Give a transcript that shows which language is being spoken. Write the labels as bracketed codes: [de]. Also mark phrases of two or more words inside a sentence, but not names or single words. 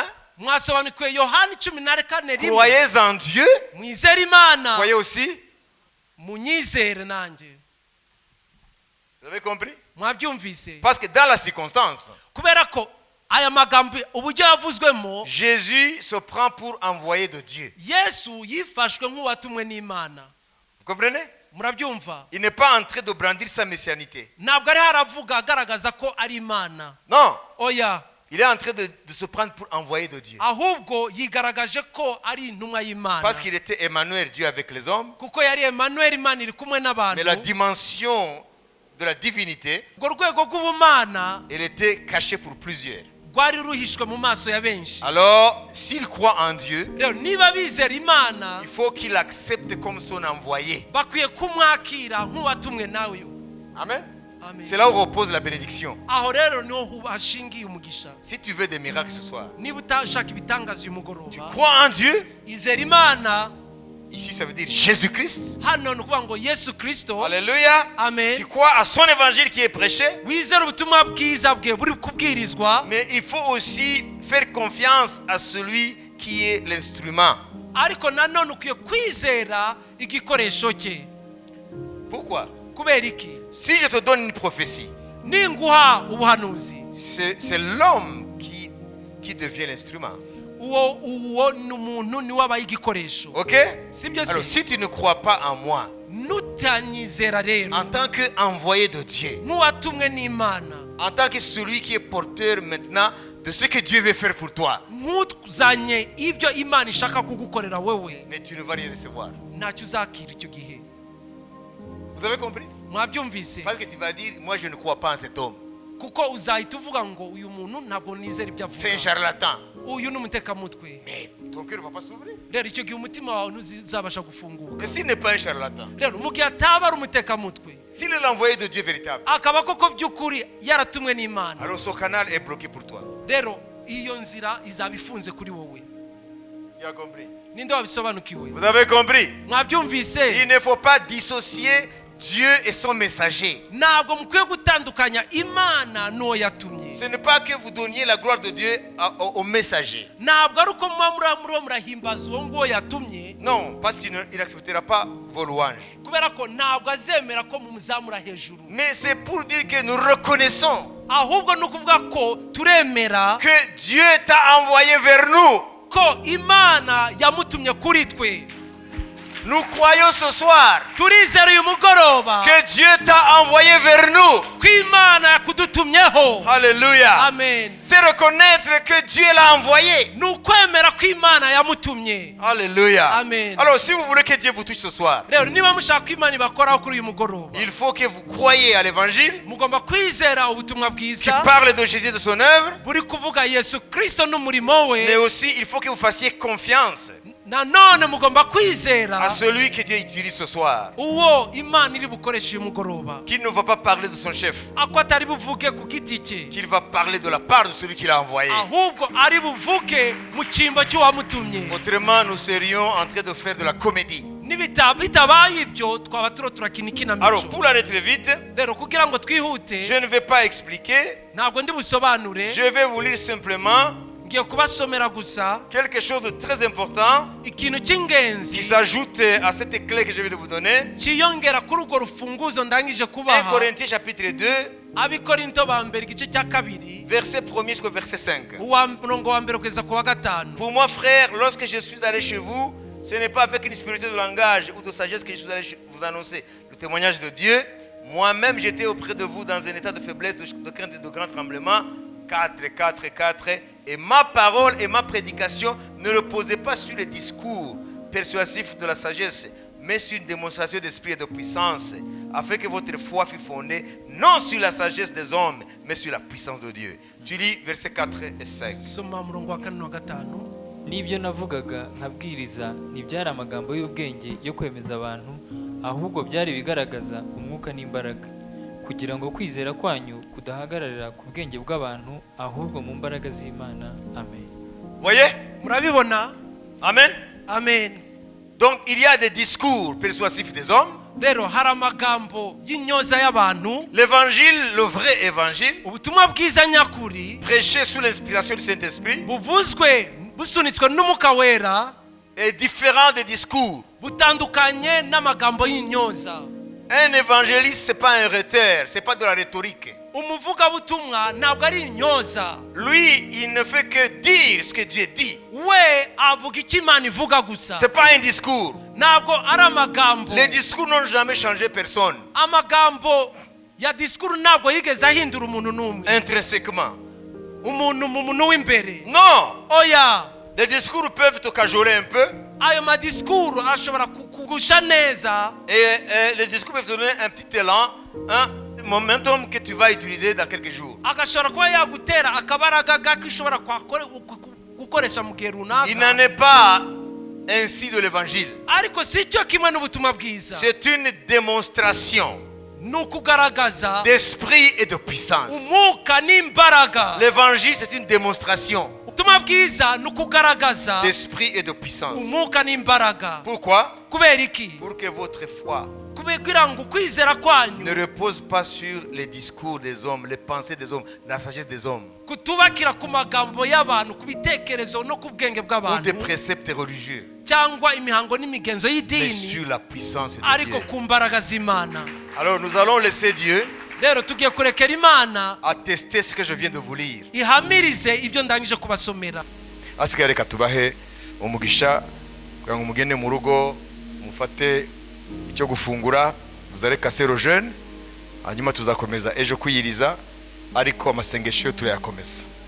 [rw] mwasobanukiwe yohani 14:1. [fr] Croyez en Dieu. [rw] mwizere imana, [fr] Croyez aussi. [rw] munyizere nanjye. [fr] Vous avez compris? [rw] mwabyumvise? [fr] Parce que dans la circonstance, [rw] kubera ko aya magambo uburyo yavuzwemo, [fr] Jésus se prend pour envoyé de Dieu. [rw] yesu yifashwe nk'uwatumwe n'imana. [fr] Vous comprenez? [rw] murabyumva? [fr] Il n'est pas en train de brandir sa messianité. [rw] ntabwo ari haravuga agaragaza ko ari imana, [fr] Non. [rw] oya, [fr] Il est en train de se prendre pour envoyé de Dieu. [rw] ahubwo yigaragaje ko ari intumwa y'imana, [fr] Parce qu'il était Emmanuel, Dieu avec les hommes. [rw] kuko yari Emmanuel, imana iri kumwe [fr] Mais la [rw] n'abantu. [fr] dimension de la divinité, [rw] urwo rwego rw'ubumana [fr] elle était cachée pour plusieurs. [rw] rwari ruhishwe mu maso ya benshi. [fr] Alors, s'il croit en Dieu, [rw] rero niba bizera imana, [fr] il faut qu'il accepte comme son envoyé. [rw] bakwiye kumwakira nk'uwatumwe nawe. [fr] Amen. [rw] Amen. [fr] C'est là où repose la bénédiction. [rw] aho rero niho hashingiye umugisha. [fr] Si tu veux des miracles ce soir, [rw] niba utashaka ibitangaza uyu [fr] tu [rw] mugoroba, [fr] crois en Dieu. [rw] izera imana. [fr] Ici, ça veut dire Jésus-Christ. [rw] hano ni ukuvuga ngo yesu kristo. [fr] Alléluia. [rw] Amen. [fr] Tu crois à son évangile qui est prêché. [rw] wizera ubutumwa bwiza bwe buri kubwirizwa, [fr] Mais il faut aussi faire confiance à celui qui est l'instrument. [rw] ariko nanone ukwiye kwizera igikoresho cye. [fr] Pourquoi? [rw] kubera iki? [fr] Si je te donne une prophétie, [rw] ninguha ubuhanuzi, [fr] c'est l'homme qui devient l'instrument. [rw] uwo ni umuntu niwe abaye igikoresho. [fr] Ok? [rw] sibyo [fr] Alors, [rw] se? [fr] si tu ne crois pas en moi, [rw] nutanyizera rero [fr] en tant qu'envoyé de Dieu, [rw] nk'uwatumwe n'imana, [fr] en tant que celui qui est porteur maintenant de ce que Dieu veut faire pour toi, [rw] nk'uzanye ibyo imana ishaka kugukorera wewe, [fr] mais tu ne vas rien recevoir. [rw] ntacyo uzakira icyo gihe. [fr] Vous avez compris? [rw] mwabyumvise? [fr] Parce que tu vas dire, moi je ne crois pas en cet homme. [rw] kuko uzahita uvuga ngo uyu muntu ntabwo nizera ibyo [fr] C'est un [rw] avuga, [fr] charlatan. [rw] uyu ni umutekamutwe. [fr] Mais ton cœur ne va pas s'ouvrir. [rw] rero icyo gihe umutima wawe ntuzabasha gufunguka. [fr] Et s'il n'est pas un charlatan, [rw] rero mu gihe ataba ari umutekamutwe, [fr] s'il est l'envoyé de Dieu véritable, [rw] akaba koko by'ukuri yaratumwe n'imana, [fr] alors ce canal est bloqué pour toi. [rw] rero iyo nzira izaba ifunze kuri wowe. [fr] Tu as compris? [rw] ninde wabisobanukiwe? [fr] Vous avez compris? [rw] mwabyumvise? [fr] Il ne faut pas dissocier Dieu est son messager. [rw] ntabwo mukwiye gutandukanya imana n'uwo yatumye. [fr] Ce n'est pas que vous donniez la gloire de Dieu au messager. [rw] ntabwo ari uko muriho murahimbaza uwo nguwo yatumye, [fr] Non, parce qu'il n'acceptera pas vos louanges. [rw] kubera ko ntabwo azemera ko mumuzamura hejuru, [fr] Mais c'est pour dire que nous reconnaissons [rw] ahubwo ni ukuvuga ko turemera [fr] que Dieu t'a envoyé vers nous. [rw] ko imana yamutumye kuri twe. [fr] Nous croyons ce soir [rw] turizera uyu mugoroba [fr] que Dieu t'a envoyé vers nous. [rw] ko imana yakudutumyeho. [fr] Alléluia. [rw] amen. [fr] C'est reconnaître que Dieu l'a envoyé. [rw] ni ukwemera ko imana yamutumye. [fr] Alléluia. [rw] Amen. [fr] Alors si vous voulez que Dieu vous touche ce soir, [rw] rero niba mushaka ko imana ibakoraho kuri uyu mugoroba, [fr] il faut que vous croyiez à l'évangile [rw] mugomba kwizera ubutumwa [fr] qui [rw] bwiza [fr] parle de Jésus et de son œuvre, [rw] buri kuvuga Yesu Kristo n'umurimo [fr] mais [rw] we. [fr] aussi il faut que vous fassiez confiance [rw] nanone mugomba [fr] à [rw] kwizera [fr] celui que Dieu utilise ce soir, [rw] uwo imana iri bukoresha uyu mugoroba, [fr] qu'il ne va pas parler de son chef, [rw] ako atari buvuge ku giti cye, [fr] qu'il va parler de la part de celui qui l'a envoyé. [rw] ahubwo ari buvuge mu cyimbo cy'uwamutumye. [fr] Autrement, nous serions en train de faire de la comédie. [rw] bitabaye ibyo twaba turakina [fr] Alors, [rw] ikinamico. [fr] pour aller très vite, [rw] rero kugira ngo twihute [fr] je ne vais pas expliquer, [rw] ntabwo ndi busobanure, [fr] je vais vous lire simplement [rw] ngiye kubasomera gusa [fr] quelque chose de très important [rw] ikintu [fr] qui [rw] cy'ingenzi [fr] s'ajoute à cette clé que je vais vous donner. [rw] cyiyongera kuri urwo rufunguzo ndangije [fr] 1 [rw] kubaha. [fr] Corinthiens chapitre 2, [rw] abikorinto ba mbere igice cya kabiri [fr] verset 1er jusqu'au verset 5. [rw] murongo wa mbere kugeza ku wa gatanu. [fr] Pour moi, frère, lorsque je suis allé chez vous, ce n'est pas avec une spiritualité de langage ou de sagesse que je suis allé vous annoncer le témoignage de Dieu. Moi-même, j'étais auprès de vous dans un état de faiblesse, de crainte et de grand tremblement. 4. Et ma parole et ma prédication ne reposaient pas sur les discours persuasifs de la sagesse, mais sur une démonstration d'esprit et de puissance, afin que votre foi fût fondée non sur la sagesse des hommes, mais sur la puissance de Dieu. Tu lis versets 4 et 5. [rw] soma murongo wa 4 na 5. n'ibyo navugaga nkabwiriza ntibyari amagambo y'ubwenge yo kwemeza abantu, ahubwo byari bigaragaza umwuka n'imbaraga, kugira ngo kwizera kwanyu kudahagararira ku bwenge bw'abantu, ahubwo mu mbaraga z'Imana. Amen. [fr] Voyez? [rw] murabibona? [fr] Amen. [rw] amen. [fr] Donc il y a des discours persuasifs des hommes. [rw] rero hari amagambo y'inyoza y'abantu, [fr] L'évangile, le vrai évangile, [rw] ubutumwa bwiza nyakuri [fr] prêché sous l'inspiration du Saint-Esprit, [rw] buvuzwe busunitswe n'umwuka wera, [fr] est différent des discours. [rw] butandukanye n'amagambo y'inyoza. [fr] Un évangéliste, ce n'est pas un rhéteur, ce n'est pas de la rhétorique. [rw] umuvugabutumwa ntabwo ari inyoza, [fr] Lui, il ne fait que dire ce que Dieu dit. [rw] we avuga icyo Imana ivuga gusa, [fr] Ce n'est pas un discours. [rw] ntabwo ari amagambo. [fr] Les discours n'ont jamais changé personne, [rw] amagambo ya disikuru ntabwo yigeze ahindura umuntu n'umwe, [fr] intrinsèquement. [rw] umuntu mu muntu w'imbere. [fr] Non, [rw] oya, [fr] les discours peuvent te cajoler un peu, [rw] ayo madisikuru ashobora kugusha neza, [fr] et les discours peuvent te donner un petit élan, un momentum que tu vas utiliser dans quelques jours. [rw] agashobora kuba yagutera akabaraga gake ushobora gukoresha mu gihe [fr] Il [rw] runaka, [fr] n'en est pas ainsi de l'évangile. [rw] ariko si cyo kimwe n'ubutumwa bwiza. [fr] C'est une démonstration [rw] ni ukugaragaza [fr] d'esprit et de puissance. [rw] umwuka n'imbaraga. [fr] L'évangile, c'est une démonstration [rw] ubutumwa bwiza ni ukugaragaza [fr] d'esprit et de puissance. [rw] umwuka n'imbaraga. [fr] Pourquoi? [rw] kubera iki? [fr] Pour que votre foi [rw] kugira ngo ukwizera kwanyu [fr] ne repose pas sur les discours des hommes, les pensées des hommes, la sagesse des hommes, [rw] kutubakira ku magambo y'abantu, ku bitekerezo no ku bwenge [fr] ou [rw] bw'abantu, [fr] des préceptes religieux, [rw] cyangwa imihango n'imigenzo [fr] mais [rw] y'idini, [fr] sur la puissance de [rw] ariko [fr] Dieu. [rw] ku mbaraga z'Imana. [fr] Alors nous allons laisser Dieu [rw] rero tugiye kurekera Imana [fr] attester ce que je viens de vous lire. [rw] ihamirize ibyo ndangije kubasomera. Asigaye reka tubahe umugisha kugira ngo mugende mu rugo mufate icyo gufungura, muzare kasero jeune, hanyuma tuzakomeza ejo kwiyiriza, ariko amasengesho turayakomeza.